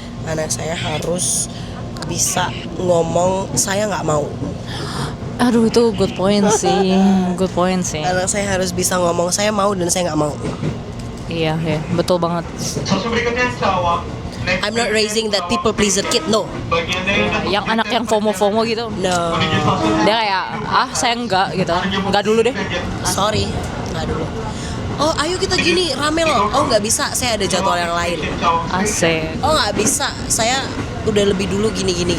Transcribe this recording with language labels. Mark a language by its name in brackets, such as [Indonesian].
[Indonesian] Anak saya harus bisa ngomong saya nggak mau. Aduh, itu [English] good point [Indonesian] sih. [English] Good point [Indonesian] sih. Anak saya harus bisa ngomong saya mau dan saya nggak mau. Iya, betul banget. Stasiun berikutnya Cawang. [English] I'm not raising that people pleaser kid, no. [Indonesian] Yang anak yang FOMO gitu. [English] No. [Indonesian] Dia kayak, saya enggak gitu. Enggak dulu deh. Sorry, nggak dulu. Oh, ayo kita gini, rame loh. Oh, nggak bisa, saya ada jadwal yang lain. Asik. Oh, nggak bisa, saya udah lebih dulu gini.